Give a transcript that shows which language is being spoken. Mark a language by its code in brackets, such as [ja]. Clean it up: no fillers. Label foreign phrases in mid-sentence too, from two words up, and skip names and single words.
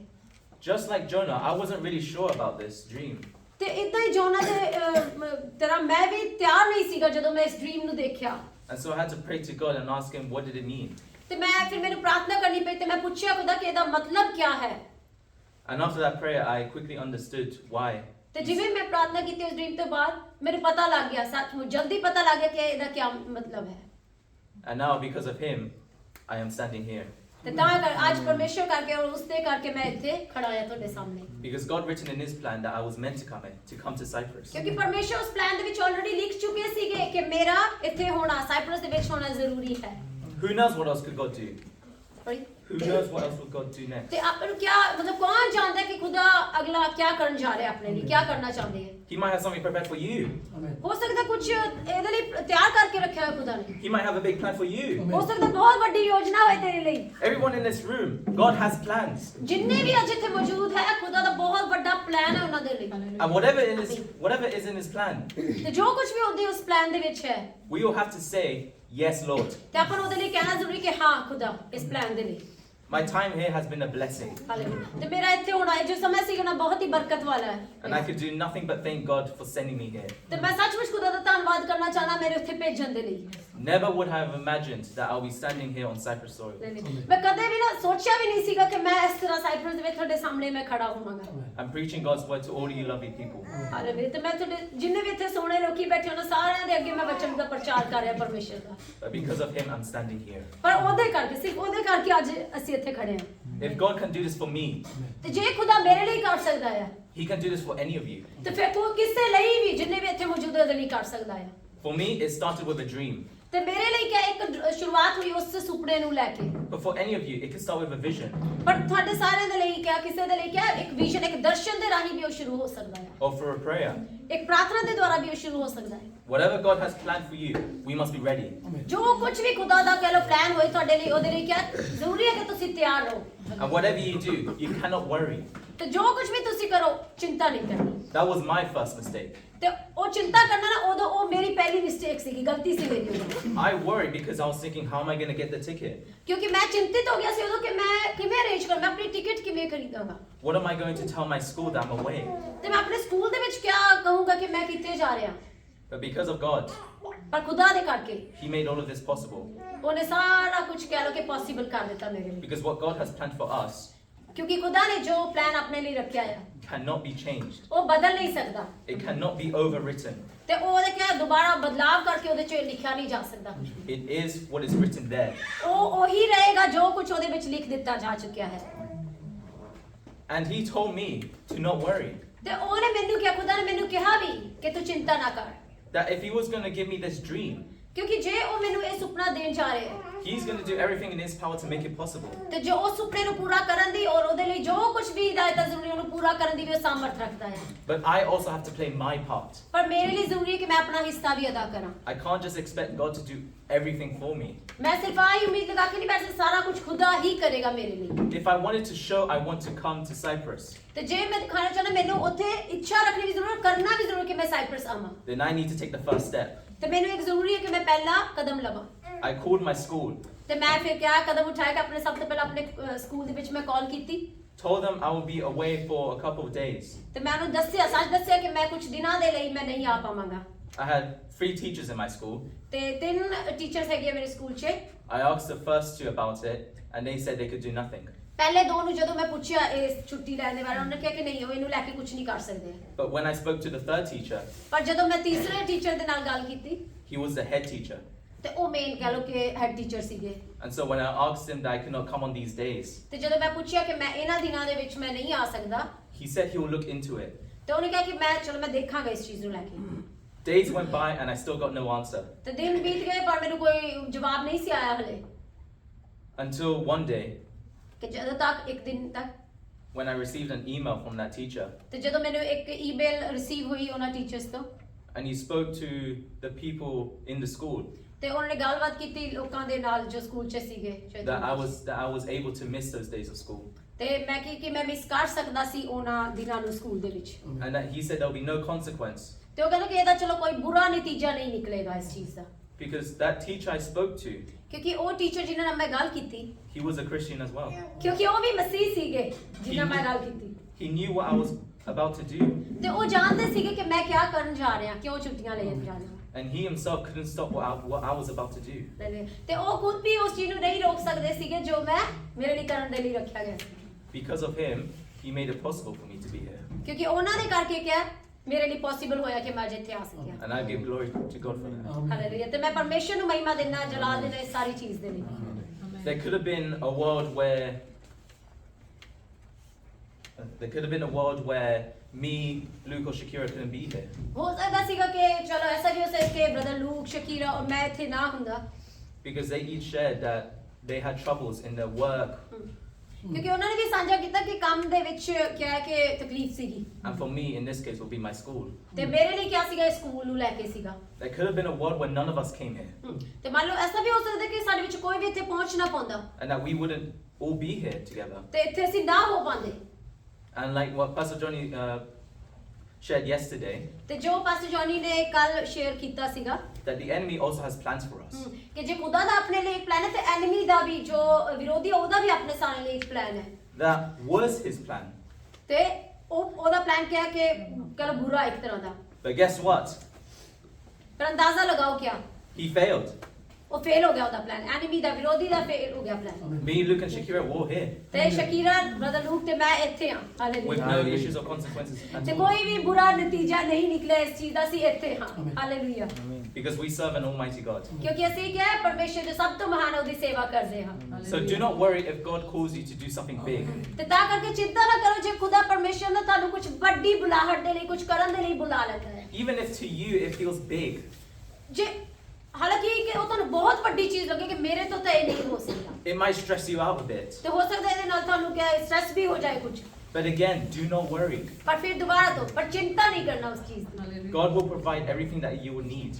[en] Just like Jonah, I wasn't really sure about this dream. [pa] ਤੇ ਇਦਾਂ ਹੀ ਜੋਨਾ ਦੇ ਤਰ੍ਹਾਂ ਮੈਂ ਵੀ ਤਿਆਰ ਨਹੀਂ ਸੀਗਾ ਜਦੋਂ ਮੈਂ ਇਸ ਡ੍ਰੀਮ ਨੂੰ ਦੇਖਿਆ [en] And so I had to pray to God and ask him, what did it mean? [pa] ਤੇ ਮੈਂ ਫਿਰ ਮੈਨੂੰ ਪ੍ਰਾਰਥਨਾ ਕਰਨੀ ਪਈ ਤੇ ਮੈਂ ਪੁੱਛਿਆ ਖੁਦਾ ਕਿ ਇਹਦਾ ਮਤਲਬ ਕੀ ਹੈ [en] And after that prayer, I quickly understood why. [pa] ਤੇ ਜਿਵੇਂ ਮੈਂ ਪ੍ਰਾਰਥਨਾ ਕੀਤੀ ਉਸ ਡ੍ਰੀਮ ਤੋਂ ਬਾਅਦ ਮੈਨੂੰ ਪਤਾ ਲੱਗ ਗਿਆ ਸੱਚਮੁੱਚ ਜਲਦੀ ਪਤਾ ਲੱਗ ਗਿਆ ਕਿ ਇਹਦਾ ਕੀ ਮਤਲਬ ਹੈ [en] And now, because of him, I am standing here. [pa] ਤੇ ਤਾਂ ਅੱਜ ਪਰਮੇਸ਼ਵਰ ਕਰਕੇ ਔਰ ਉਸਦੇ ਕਰਕੇ ਮੈਂ ਇੱਥੇ ਖੜਾ ਹਾਂ ਤੁਹਾਡੇ ਸਾਹਮਣੇ [en] Because God written in his plan that I was meant to come to Cyprus. [pa] ਕਿਉਂਕਿ ਪਰਮੇਸ਼ਵਰ ਉਸ ਪਲਾਨ ਦੇ ਵਿੱਚ ਆਲਰੇਡੀ ਲਿਖ ਚੁੱਕੇ ਸੀਗੇ ਕਿ ਮੇਰਾ ਇੱਥੇ ਹੋਣਾ ਸਾਈਪਰਸ ਦੇ ਵਿੱਚ ਹੋਣਾ ਜ਼ਰੂਰੀ ਹੈ [en] Who knows what else could God do? Sorry? Who knows what else would God do next? [pa] ਤੇ ਆਪਾਂ ਨੂੰ ਕੀ ਮਤਲਬ ਕੌਣ ਜਾਣਦਾ ਕਿ ਖੁਦਾ ਅਗਲਾ ਕੀ ਕਰਨ ਜਾ ਰਿਹਾ ਆਪਣੇ ਲਈ ਕੀ ਕਰਨਾ ਚਾਹੁੰਦੇ ਹੈ [en] He might have something prepared for you. [pa] ਹੋ ਸਕਦਾ ਕੁਝ ਇਹਦੇ ਲਈ ਤਿਆਰ ਕਰਕੇ ਰੱਖਿਆ ਹੈ ਖੁਦਾ ਨੇ [en] He might have a big plan for you. [pa] ਹੋ ਸਕਦਾ ਬਹੁਤ ਵੱਡੀ ਯੋਜਨਾ ਹੋਏ ਤੇਰੇ ਲਈ [en] Everyone in this room, God has plans. [pa] ਜਿੰਨੇ ਵੀ ਅੱਜ ਇੱਥੇ ਮੌਜੂਦ ਹੈ ਖੁਦਾ ਦਾ ਬਹੁਤ ਵੱਡਾ ਪਲਾਨ ਹੈ ਉਹਨਾਂ ਦੇ ਲਈ [en] And whatever is in his plan, [pa] ਤੇ ਜੋ ਕੁਝ ਵੀ ਉਹਦੇ ਉਸ ਪਲਾਨ ਦੇ ਵਿੱਚ ਹੈ [en] we will have to say, yes, Lord. [pa] ਤੇ ਆਪਾਂ ਨੂੰ ਉਹਦੇ ਲਈ ਕਹਿਣਾ ਜ਼ਰੂਰੀ ਕਿ ਹਾਂ ਖੁਦਾ ਇਸ ਪਲਾਨ ਦੇ ਲਈ [en] My time here has been a blessing. [pa] ਹਾਲੇਲੂਇਆ ਤੇ ਮੇਰਾ ਇੱਥੇ ਹੋਣਾ ਜੋ ਸਮਾਂ ਸੀ ਨਾ ਬਹੁਤ ਹੀ ਬਰਕਤ ਵਾਲਾ ਹੈ [en] And I could do nothing but thank God for sending me here. [pa] ਤੇ ਮੈਂ ਸੱਚਮੁੱਚ ਖੁਦਾ ਦਾ ਧੰਨਵਾਦ ਕਰਨਾ ਚਾਹਨਾ ਮੇਰੇ ਉੱਥੇ ਭੇਜਣ ਦੇ ਲਈ [en] Never would I have imagined that I'll be standing here on Cyprus soil. [pa] ਮੈਂ ਕਦੇ ਵੀ ਨਾ ਸੋਚਿਆ ਵੀ ਨਹੀਂ ਸੀਗਾ ਕਿ ਮੈਂ ਇਸ ਤਰ੍ਹਾਂ ਸਾਈਪਰਸ ਦੇ ਵਿੱਚ ਤੁਹਾਡੇ ਸਾਹਮਣੇ ਮੈਂ ਖੜਾ ਹੋਵਾਂਗਾ [en] I'm preaching God's word to all you lovely people. [pa] ਹਾਲੇਲੂਇਆ ਤੇ ਮੈਂ ਤੁਹਾਡੇ ਜਿੰਨੇ ਵੀ ਇੱਥੇ ਸੋਹਣੇ ਲੋਕੀ ਬੈਠੇ ਉਹਨਾਂ ਸਾਰਿਆਂ ਦੇ ਅੱਗੇ ਮੈਂ ਵਚਨ ਦਾ ਪ੍ਰਚਾਰ ਕਰ ਰਿਹਾ ਪਰਮੇਸ਼ਰ ਦਾ [en] But because of him, I'm standing here. [pa] ਪਰ ਉਹਦੇ ਕਰਕੇ ਸਿਰਫ ਉਹਦੇ ਕਰਕੇ ਅੱਜ ਅਸੀਂ ਇੱਥੇ ਖੜੇ ਹਾਂ [en] If God can do this for me, [pa] ਤੇ ਜੇ ਖੁਦਾ ਮੇਰੇ ਲਈ ਕਰ ਸਕਦਾ ਹੈ [en] he can do this for any of you. [pa] ਤੇ ਫਿਰ ਕੋਈ ਕਿਸੇ ਲਈ ਵੀ ਜਿੰਨੇ ਵੀ ਇੱਥੇ ਮੌਜੂਦ ਹੈ ਉਹਦੇ ਲਈ ਕਰ ਸਕਦਾ ਹੈ [en] For me, it started with a dream. [pa] ਤੇ ਮੇਰੇ ਲਈ ਕਿਆ ਇੱਕ ਸ਼ੁਰੂਆਤ ਹੋਈ ਉਸ ਸੁਪਨੇ ਨੂੰ ਲੈ ਕੇ [en] But for any of you, it could start with a vision. [pa] ਪਰ ਤੁਹਾਡੇ ਸਾਰਿਆਂ ਦੇ ਲਈ ਕਿਆ ਕਿਸੇ ਦੇ ਲਈ ਕਿਆ ਇੱਕ ਵਿਜ਼ਨ ਇੱਕ ਦਰਸ਼ਨ ਦੇ ਰਾਹੀਂ ਵੀ ਉਹ ਸ਼ੁਰੂ ਹੋ ਸਕਦਾ ਹੈ [en] Or for a prayer. [pa] ਇੱਕ ਪ੍ਰਾਰਥਨਾ ਦੇ ਦੁਆਰਾ ਵੀ ਉਹ ਸ਼ੁਰੂ ਹੋ ਸਕਦਾ ਹੈ [en] Whatever God has planned for you, we must be ready. [pa] ਜੋ ਕੁਝ ਵੀ ਖੁਦਾ ਦਾ ਕਹਿ ਲੋ ਪਲਾਨ ਹੋਏ ਤੁਹਾਡੇ ਲਈ ਉਹਦੇ ਲਈ ਕਿਆ ਜ਼ਰੂਰੀ ਹੈ ਕਿ ਤੁਸੀਂ ਤਿਆਰ ਰਹੋ [en] And whatever you do, you cannot worry. [pa] ਤੇ ਜੋ ਕੁਝ ਵੀ ਤੁਸੀਂ ਕਰੋ ਚਿੰਤਾ ਨਹੀਂ ਕਰਨੀ [en] That was my first mistake. [pa] ਤੇ ਉਹ ਚਿੰਤਾ ਕਰਨਾ ਨਾ ਉਦੋਂ ਉਹ ਮੇਰੀ ਪਹਿਲੀ ਮਿਸਟੇਕ ਸੀਗੀ ਗਲਤੀ ਸੀ ਮੇਰੀ ਉਦੋਂ [en] I worried because I was thinking, how am I going to get the ticket? [pa] ਕਿਉਂਕਿ ਮੈਂ ਚਿੰਤਿਤ ਹੋ ਗਿਆ ਸੀ ਉਦੋਂ ਕਿ ਮੈਂ ਕਿਵੇਂ ਅਰੇਂਜ ਕਰਾਂ ਮੈਂ ਆਪਣੀ ਟਿਕਟ ਕਿਵੇਂ ਖਰੀਦਾਂਗਾ [en] What am I going to tell my school that I'm away? [pa] ਤੇ ਮੈਂ ਆਪਣੇ ਸਕੂਲ ਦੇ ਵਿੱਚ ਕਿਆ ਕਹੂੰਗਾ ਕਿ ਮੈਂ ਕਿੱਥੇ ਜਾ ਰਿਹਾ [en] But because of God, [pa] ਪਰ ਖੁਦਾ ਦੇ ਕਰਕੇ [en] he made all of this possible. [pa] ਉਹਨੇ ਸਾਰਾ ਕੁਝ ਕਹਿ ਲੋ ਕਿ ਪੋਸੀਬਲ ਕਰ ਦਿੱਤਾ ਮੇਰੇ ਲਈ [en] Because what God has planned for us [pa] ਕਿਉਂਕਿ ਖੁਦਾ ਨੇ ਜੋ ਪਲਾਨ ਆਪਣੇ ਲਈ ਰੱਖਿਆ ਹੈ [en] cannot be changed. [pa] ਉਹ ਬਦਲ ਨਹੀਂ ਸਕਦਾ [en] It cannot be overwritten. [pa] ਤੇ ਉਹਦੇ ਕਿਹਾ ਦੁਬਾਰਾ ਬਦਲਾਵ ਕਰਕੇ ਉਹਦੇ 'ਚ ਲਿਖਿਆ ਨਹੀਂ ਜਾ ਸਕਦਾ [en] It is what is written there. [pa] ਉਹ ਉਹੀ ਰਹੇਗਾ ਜੋ ਕੁਝ ਉਹਦੇ ਵਿੱਚ ਲਿਖ ਦਿੱਤਾ ਜਾ ਚੁੱਕਿਆ ਹੈ [en] And he told me to not worry. [pa] ਤੇ ਉਹਨੇ ਮੈਨੂੰ ਕਿਹਾ ਖੁਦਾ ਨੇ ਮੈਨੂੰ ਕਿਹਾ ਵੀ ਕਿ ਤੂੰ ਚਿੰਤਾ ਨਾ ਕਰ [en] That if he was going to give me this dream, [pa] ਕਿਉਂਕਿ ਜੇ ਉਹ ਮੈਨੂੰ ਇਹ ਸੁਪਨਾ ਦੇਣ ਜਾ ਰਿਹਾ ਹੈ [en] he's going to do everything in his power to make it possible. [pa] ਤੇ ਜੋ ਉਸ ਸੁਪਨੇ ਨੂੰ ਪੂਰਾ ਕਰਨ ਦੀ ਔਰ ਉਹਦੇ ਲਈ ਜੋ ਕੁਝ ਵੀ ਹਿਦਾਇਤਾਂ ਜ਼ਰੂਰੀ ਉਹਨੂੰ ਪੂਰਾ ਕਰਨ ਦੀ ਵੀ ਉਹ ਸਾਮਰਥ ਰੱਖਦਾ ਹੈ [en] But I also have to play my part. [pa] ਪਰ ਮੇਰੇ ਲਈ ਜ਼ਰੂਰੀ ਹੈ ਕਿ ਮੈਂ ਆਪਣਾ ਹਿੱਸਾ ਵੀ ਅਦਾ ਕਰਾਂ [en] I can't just expect God to do everything for me. [pa] ਮੈਂ ਸਿਰਫ ਆਹੀ ਉਮੀਦ ਲਗਾ ਕੇ ਨਹੀਂ ਬੈਠ ਸਕਦਾ ਸਾਰਾ ਕੁਝ ਖੁਦਾ ਹੀ ਕਰੇਗਾ ਮੇਰੇ ਲਈ [en] If I wanted to show I want to come to Cyprus, [pa] ਤੇ ਜੇ ਮੈਂ ਦਿਖਾਣਾ ਚਾਹਨਾ ਮੈਨੂੰ ਉੱਥੇ ਇੱਛਾ ਰੱਖਣੀ ਵੀ ਜ਼ਰੂਰ ਕਰਨਾ ਵੀ ਜ਼ਰੂਰ ਕਿ ਮੈਂ ਸਾਈਪਰਸ ਆਵਾਂ [en] then I need to take the first step. [pa] ਤੇ ਮੈਨੂੰ ਇੱਕ ਜ਼ਰੂਰੀ ਹੈ ਕਿ ਮੈਂ ਪਹਿਲਾ ਕਦਮ ਲਵਾਂ [en] I called my school, [pa] ਤੇ ਮੈਂ ਫਿਰ ਕਿਆ ਕਦਮ ਉਠਾਇਆ ਕਿ ਆਪਣੇ ਸਭ ਤੋਂ ਪਹਿਲਾਂ ਆਪਣੇ ਸਕੂਲ ਦੇ ਵਿੱਚ ਮੈਂ ਕਾਲ ਕੀਤੀ [en] told them I will be away for a couple of days. [pa] ਤੇ ਮੈਂ ਉਹਨੂੰ ਦੱਸਿਆ ਸੱਚ ਦੱਸਿਆ ਕਿ ਮੈਂ ਕੁਝ ਦਿਨਾਂ ਦੇ ਲਈ ਮੈਂ ਨਹੀਂ ਆ ਪਾਵਾਂਗਾ [en] I had 3 teachers in my school. [pa] ਤੇ 3 ਟੀਚਰਸ ਹੈਗੇ ਮੇਰੇ ਸਕੂਲ 'ਚ [en] I asked the first 2 about it, and they said they could do nothing. [pa] ਪਹਿਲੇ ਦੋ ਨੂੰ ਜਦੋਂ ਮੈਂ ਪੁੱਛਿਆ ਇਸ ਛੁੱਟੀ ਲੈਣ ਦੇ ਬਾਰੇ, ਉਹਨੇ ਕਿਹਾ ਕਿ ਨਹੀਂ ਉਹ ਇਹਨੂੰ ਲੈ ਕੇ ਕੁਝ ਨਹੀਂ ਕਰ ਸਕਦੇ। [en] But when I spoke to the third teacher, [pa] ਪਰ ਜਦੋਂ ਮੈਂ ਤੀਸਰੇ ਟੀਚਰ ਦੇ ਨਾਲ ਗੱਲ ਕੀਤੀ [en] he was the head teacher. [pa] ਤੇ ਉਹ ਮੇਨ ਕਹ ਲੋ ਕਿ [en] head teacher [pa] ਸੀਗੇ। [en] And so when I asked him that I could not come on these days, [pa] ਤੇ ਜਦੋਂ ਮੈਂ ਪੁੱਛਿਆ ਕਿ ਮੈਂ ਇਹਨਾਂ ਦਿਨਾਂ ਦੇ ਵਿੱਚ ਮੈਂ ਨਹੀਂ ਆ ਸਕਦਾ, [en] he said he will look into it. [pa] ਤੇ ਉਹਨੇ ਕਿਹਾ ਕਿ ਚਲੋ ਮੈਂ ਦੇਖਾਂਗਾ ਇਸ ਚੀਜ਼ ਨੂੰ ਲੈ ਕੇ। [en] Days went by and I still got no answer. [pa] ਤੇ ਦਿਨ ਬੀਤ ਗਏ ਪਰ ਮੈਨੂੰ ਕੋਈ ਜਵਾਬ ਨਹੀਂ ਸੀ ਆਇਆ ਹਲੇ। [en] Until one day, [pa] ਕਿ ਜਦੋਂ ਤੱਕ ਇੱਕ ਦਿਨ ਤੱਕ [en] when I received an email from that teacher, [pa] ਤੇ ਜਦੋਂ ਮੈਨੂੰ ਇੱਕ [en] email receive [pa] ਹੋਈ ਉਹਨਾਂ ਟੀਚਰਸ ਤੋਂ, [en] and he spoke to the people in the school, [pa] ਤੇ ਉਹਨਾਂ ਨੇ ਗੱਲਬਾਤ ਕੀਤੀ ਲੋਕਾਂ ਦੇ ਨਾਲ ਜੋ ਸਕੂਲ 'ਚ ਸੀਗੇ। [en] that I was able to miss those days of school. [pa] ਤੇ ਮੈਂ ਕਿ ਮੈਂ ਮਿਸ ਕਰ ਸਕਦਾ ਸੀ ਉਹਨਾਂ ਦਿਨਾਂ ਨੂੰ ਸਕੂਲ ਦੇ ਵਿੱਚ। [en] And that he said there'll be no consequence. [pa] ਤੇ ਉਹ ਕਹਿੰਦਾ ਕਿ ਇਹਦਾ ਚਲੋ ਕੋਈ ਬੁਰਾ ਨਤੀਜਾ ਨਹੀਂ ਨਿਕਲੇਗਾ ਇਸ ਚੀਜ਼ ਦਾ। [en] Because that teacher I spoke to, [pa] ਕਿਉਂਕਿ ਉਹ ਟੀਚਰ ਜਿਨ੍ਹਾਂ ਨਾਲ ਮੈਂ ਗੱਲ ਕੀਤੀ, [en] he was a Christian as well. [pa] ਕਿਉਂਕਿ ਉਹ ਵੀ ਮਸੀਹ ਸੀਗੇ ਜਿਨ੍ਹਾਂ ਨਾਲ ਮੈਂ ਗੱਲ ਕੀਤੀ। [en] He knew what I was about to do. [pa] ਤੇ ਉਹ ਜਾਣਦੇ ਸੀਗੇ ਕਿ ਮੈਂ ਕੀ ਕਰਨ ਜਾ ਰਿਹਾ, ਕਿਉਂ ਛੁੱਟੀਆਂ ਲੈਣ ਜਾ ਰਿਹਾ। [en] And he himself couldn't stop what I was about to do. [pa] ਤੇ ਉਹ ਖੁਦ ਵੀ ਉਸ ਚੀਜ਼ ਨੂੰ ਨਹੀਂ ਰੋਕ ਸਕਦੇ ਸੀਗੇ ਜੋ ਮੈਂ ਮੇਰੇ ਲਈ ਕਰਨ ਦੇ ਲਈ ਰੱਖਿਆ ਗਿਆ ਸੀ। [en] Because of him, he made it possible for me to be here. [pa] ਕਿਉਂਕਿ ਉਹਨਾਂ ਦੇ ਕਰਕੇ ਕਿਹਾ ਮੇਰੇ ਲਈ ਪੋਸੀਬਲ ਹੋਇਆ ਕਿ ਮੈਂ ਅੱਜ ਇੱਥੇ ਆ ਸਕਿਆ। [en] And I give glory to God for that. [pa] ਹਾਲੇਲੂਇਆ। ਤੇ ਮੈਂ ਪਰਮੇਸ਼ਰ ਨੂੰ ਮਹਿਮਾ ਦੇਣਾ, ਜਲਾਲ ਦੇਣਾ ਇਸ ਸਾਰੀ ਚੀਜ਼ ਦੇ ਲਈ। [en] There could have been a world where me, Luke or Shakira couldn't be here. [pa] ਹੋ ਸਕਦਾ ਸੀਗਾ ਕਿ ਚਲੋ ਐਸਾ ਵੀ ਹੋ ਸਕਦਾ ਕਿ ਬ੍ਰਦਰ ਲੂਕ, ਸ਼ਕੀਰਾ ਔਰ ਮੈਂ ਇੱਥੇ ਨਾ ਹੁੰਦਾ। [en] Because they each shared that they had troubles in their work. [pa] ਕਿਉਂਕਿ ਉਹਨਾਂ ਨੇ ਵੀ ਸਾਂਝਾ ਕੀਤਾ ਕਿ ਕੰਮ ਦੇ ਵਿੱਚ ਕਿਹਾ ਹੈ ਕਿ ਤਕਲੀਫ ਸੀਗੀ। [en] And for me, in this case, would be my school. [pa] ਤੇ ਮੇਰੇ ਲਈ ਕਿਆ ਸੀਗਾ, ਸਕੂਲ ਨੂੰ ਲੈ ਕੇ ਸੀਗਾ। [en] There could have been a world where none of us came here. [pa] ਤੇ ਮੰਨ ਲਓ ਐਸਾ ਵੀ ਹੋ ਸਕਦਾ ਕਿ ਸਾਡੇ ਵਿੱਚ ਕੋਈ ਵੀ ਇੱਥੇ ਪਹੁੰਚ ਨਾ ਪਾਉਂਦਾ। [en] And that we wouldn't all be here together. [pa] ਤੇ ਇੱਥੇ ਅਸੀਂ ਨਾ ਹੋ ਪਾਉਂਦੇ। [en] And like what Pastor Johnny shared yesterday, [pa] ਤੇ ਜੋ ਪਾਸਟਰ ਜੌਨੀ ਨੇ ਕੱਲ ਸ਼ੇਅਰ ਕੀਤਾ ਸੀਗਾ [en] that the enemy also has plans for us. [pa] ਕਿ ਜੇ ਖੁਦਾ ਦਾ ਆਪਣੇ ਲਈ ਇੱਕ ਪਲਾਨ ਹੈ ਤੇ ਐਨਮੀ ਦਾ ਵੀ, ਜੋ ਵਿਰੋਧੀ ਹੈ ਉਹਦਾ ਵੀ ਆਪਣੇ ਸਾਰੇ ਲਈ ਇੱਕ ਪਲਾਨ ਹੈ। [en] That was his plan. [pa] ਤੇ ਉਹਦਾ ਪਲਾਨ ਕਿਹਾ ਕਿ ਕਲ ਬੁਰਾ ਇੱਕ ਤਰ੍ਹਾਂ ਦਾ। [en] But guess what? [pa] ਪਰ ਅੰਦਾਜ਼ਾ ਲਗਾਓ ਕਿਆ [en] He failed. [pa] ਉਹ ਫੇਲ ਹੋ ਗਿਆ ਉਹਦਾ ਪਲਾਨ, ਐਨਮੀ ਦਾ, ਵਿਰੋਧੀ ਦਾ ਫੇਲ ਹੋ ਗਿਆ ਪਲਾਨ। [en] Me, Luke and Shakira were all here [pa] ਤੇ ਸ਼ਕੀਰਾ, ਬ੍ਰਦਰ ਲੂਕ ਤੇ ਮੈਂ ਇੱਥੇ ਹਾਂ। [en] with [pa] ਹਾਲੇਲੂਇਆ। [en] no issues or consequences at [pa] ਤੇ [en] all. [pa] ਕੋਈ ਵੀ ਬੁਰਾ ਨਤੀਜਾ ਨਹੀਂ ਨਿਕਲਿਆ ਇਸ ਚੀਜ਼ ਦਾ, ਅਸੀਂ ਇੱਥੇ ਹਾਂ। ਹਾਲੇਲੂਇਆ। [en] Because we serve an almighty God. [pa] ਕਿਉਂਕਿ ਅਸੀਂ ਕਿਹਾ ਹੈ ਪਰਮੇਸ਼ਰ ਜੋ ਸਭ ਤੋਂ ਮਹਾਨ ਹੈ ਉਹਦੀ ਸੇਵਾ ਕਰਦੇ ਹਾਂ। [en] So do not worry if God calls you to do something big. [pa] ਤੇ ਤਾਂ ਕਰਕੇ ਚਿੰਤਾ ਨਾ ਕਰੋ ਜੇ ਖੁਦਾ ਪਰਮੇਸ਼ਰ ਨੇ ਤੁਹਾਨੂੰ ਕੁਝ ਵੱਡੀ ਬੁਲਾਹਟ ਦੇ ਲਈ, ਕੁਝ ਕਰਨ ਦੇ ਲਈ ਬੁਲਾ ਲੈਂਦਾ ਹੈ। [en] Even if to you it feels big, [pa] ਜੇ ਹਾਲਾਂਕਿ ਕਿ ਉਹ ਤੁਹਾਨੂੰ ਬਹੁਤ ਵੱਡੀ ਚੀਜ਼ ਲੱਗੇ ਕਿ ਮੇਰੇ ਤੋਂ ਤਾਂ ਇਹ ਨਹੀਂ ਹੋ ਸਕਦਾ, [en] it might stress you out a bit. [pa] ਤੇ ਹੋ ਸਕਦਾ ਇਹਦੇ ਨਾਲ ਤੁਹਾਨੂੰ ਕਿਆ ਸਟ੍ਰੈਸ ਵੀ ਹੋ ਜਾਏ ਕੁਝ। [en] But again, do not worry. [pa] ਪਰ ਫਿਰ ਦੁਬਾਰਾ ਤੋਂ ਪਰ ਚਿੰਤਾ ਨਹੀਂ ਕਰਨਾ ਉਸ ਚੀਜ਼ ਦੀ, [en] God will provide everything that you will need.